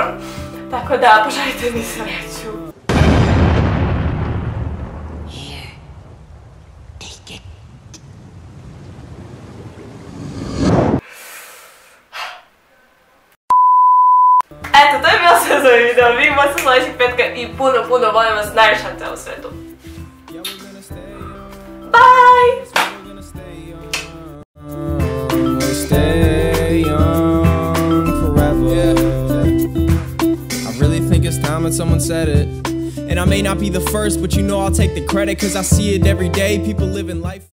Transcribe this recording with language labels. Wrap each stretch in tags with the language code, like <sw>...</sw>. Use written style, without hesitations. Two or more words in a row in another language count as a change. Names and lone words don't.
<sr>Tako da, poželite mi sreću. Eto, to je bilo sve za ovaj video. Vidimo se sljedećeg petka i puno volim vas najviše na celom svetu.</sr> <en>Bye! It's time and someone said it. And I may not be the first, but you know I'll take the credit, cause I see it every day, people living life</en>